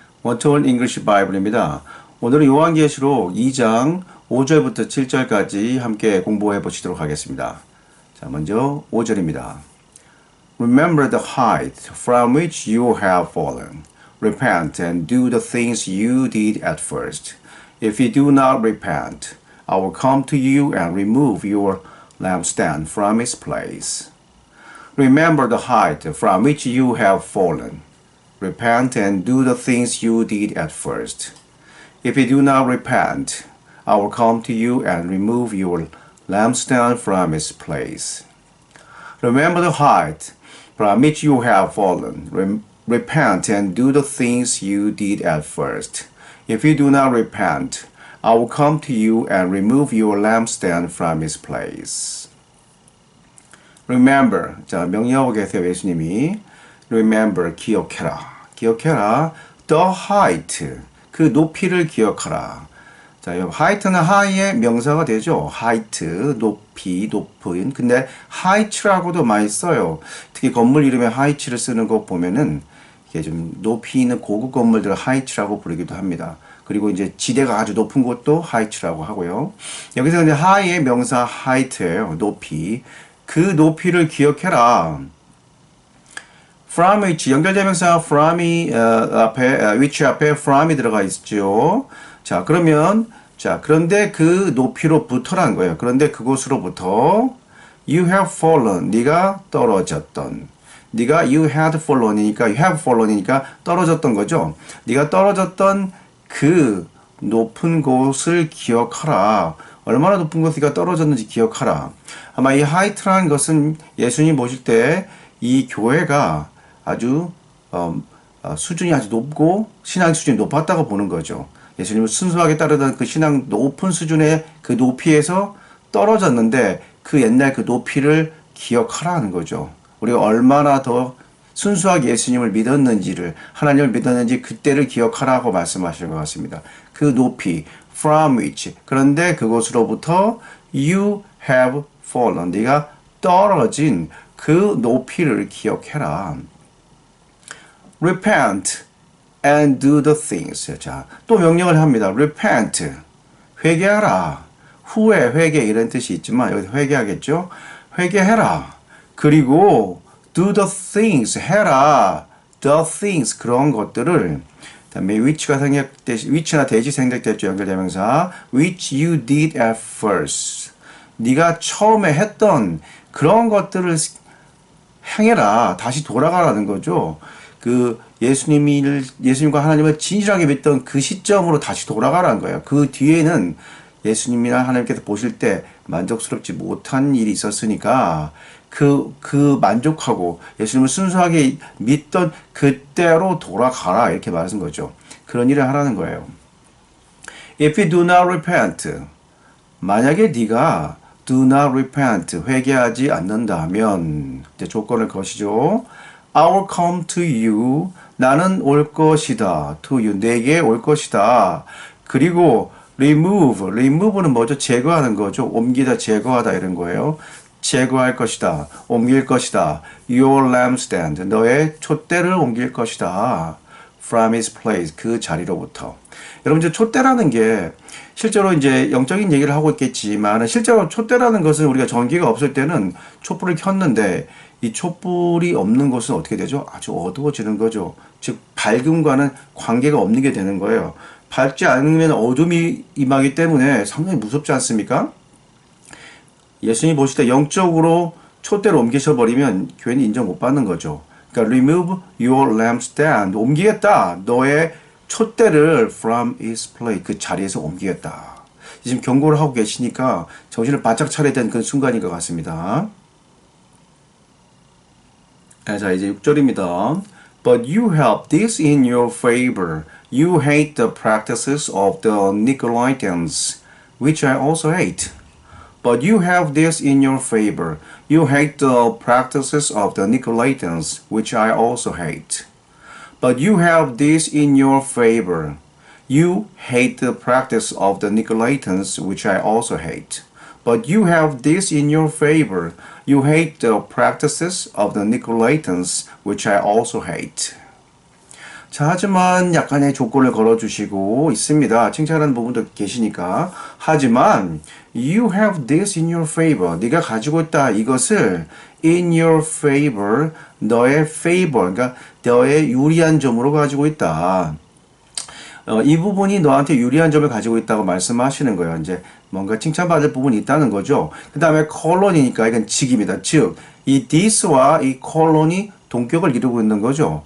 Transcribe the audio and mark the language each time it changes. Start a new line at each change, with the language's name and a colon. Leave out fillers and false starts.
Korean: 원터원 잉글리시 바이블입니다. 오늘은 요한계시록 2장 5절부터 7절까지 함께 공부해 보시도록 하겠습니다. 자, 먼저 5절입니다.
English: Remember the height from which you have fallen. Repent and do the things you did at first. If you do not repent, I will come to you and remove your lampstand from its place. Remember the height from which you have fallen. Repent and do the things you did at first. If you do not repent, I will come to you and remove your lampstand from its place. Remember the height from which you have fallen. Repent and do the things you did at first. If you do not repent, I will come to you and remove your lampstand from its place.
Korean: Remember, 자 명령하고 계세요 예수님이. Remember, 기억해라. 기억해라.
English: The height,
Korean: 그 높이를 기억하라. 자, height는 high의 명사가 되죠. height, 높이, 높은. 근데 height라고도 많이 써요. 특히 건물 이름에 height를 쓰는 거 보면은 이게 좀 높이 있는 고급 건물들을 height라고 부르기도 합니다. 그리고 이제 지대가 아주 높은 곳도 height라고 하고요. 여기서 이제 high의 명사 height예요. 높이. 그 높이를 기억해라.
English: from which
Korean: 연결대명사 from이 which 앞에 from이 들어가 있죠. 자, 그러면 그런데 그 높이로부터라는 거예요. 그런데 그곳으로부터
English: you have fallen,
Korean: 네가 떨어졌던. 네가
English: you had fallen
Korean: 이니까
English: you have fallen
Korean: 이니까 떨어졌던 거죠. 네가 떨어졌던 그 높은 곳을 기억하라. 얼마나 높은 곳이가 떨어졌는지 기억하라. 아마 이 하이트라는 것은 예수님 보실 때 이 교회가 아주 수준이 아주 높고 신앙 수준이 높았다고 보는 거죠. 예수님을 순수하게 따르던 그 신앙 높은 수준의 그 높이에서 떨어졌는데 그 옛날 그 높이를 기억하라는 거죠. 우리가 얼마나 더 순수하게 예수님을 믿었는지를 하나님을 믿었는지 그때를 기억하라고 말씀하시는 것 같습니다. 그 높이
English: from which
Korean: 그런데 그곳으로부터
English: you have fallen
Korean: 네가 떨어진 그 높이를 기억해라.
English: Repent and do the things.
Korean: 자, 또 명령을 합니다. Repent, 회개하라. 후에 회개 이런 뜻이 있지만 여기 회개하겠죠. 회개해라. 그리고
English: do the things,
Korean: 해라.
English: the things,
Korean: 그런 것들을 다음에 which나 대시 생략됐죠. 연결대명사
English: which you did at first.
Korean: 네가 처음에 했던 그런 것들을 행해라. 다시 돌아가라는 거죠. 그 예수님과 하나님을 진실하게 믿던 그 시점으로 다시 돌아가라는 거예요. 그 뒤에는 예수님이나 하나님께서 보실 때 만족스럽지 못한 일이 있었으니까 그 만족하고 예수님을 순수하게 믿던 그때로 돌아가라 이렇게 말하는 거죠. 그런 일을 하라는 거예요.
English: If you do not repent,
Korean: 만약에 네가
English: do not repent,
Korean: 회개하지 않는다면 이제 조건을 거시죠.
English: I will come to you,
Korean: 나는 올 것이다.
English: to you,
Korean: 내게 올 것이다. 그리고 remove는 뭐죠? 제거하는 거죠. 옮기다, 제거하다 이런 거예요. 제거할 것이다. 옮길 것이다.
English: Your lampstand,
Korean: 너의 촛대를 옮길 것이다.
English: From its place,
Korean: 그 자리로부터. 여러분, 이제 촛대라는 게 실제로 이제 영적인 얘기를 하고 있겠지만 실제로 촛대라는 것은 우리가 전기가 없을 때는 촛불을 켰는데 이 촛불이 없는 것은 어떻게 되죠? 아주 어두워지는 거죠. 즉 밝음과는 관계가 없는 게 되는 거예요. 밝지 않으면 어둠이 임하기 때문에 상당히 무섭지 않습니까? 예수님이 보실 때 영적으로 촛대를 옮기셔버리면 교회는 인정 못 받는 거죠. 그러니까
English: remove your lampstand,
Korean: 옮기겠다. 너의 촛대를
English: from its place,
Korean: 그 자리에서 옮기겠다. 지금 경고를 하고 계시니까 정신을 바짝 차려야 되는 그 순간인 것 같습니다. 자, 이제 6절입니다.
English: But you have this in your favor. You hate the practices of the Nicolaitans, which I also hate. But you have this in your favor. You hate the practices of the Nicolaitans, which I also hate. But you have this in your favor. You hate the practice of the Nicolaitans, which I also hate. But you have this in your favor. You hate the practices of the Nicolaitans, which I also hate.
Korean: 자, 하지만 약간의 조건을 걸어주시고 있습니다. 칭찬하는 부분도 계시니까. 하지만
English: you have this in your favor.
Korean: 네가 가지고 있다. 이것을
English: in your favor,
Korean: 너의 favor, 그러니까 너의 유리한 점으로 가지고 있다. 이 부분이 너한테 유리한 점을 가지고 있다고 말씀하시는 거예요. 이제 뭔가 칭찬받을 부분이 있다는 거죠. 그 다음에 콜론이니까 이건 직입니다. 즉, 이 this와 이 콜론이 동격을 이루고 있는 거죠.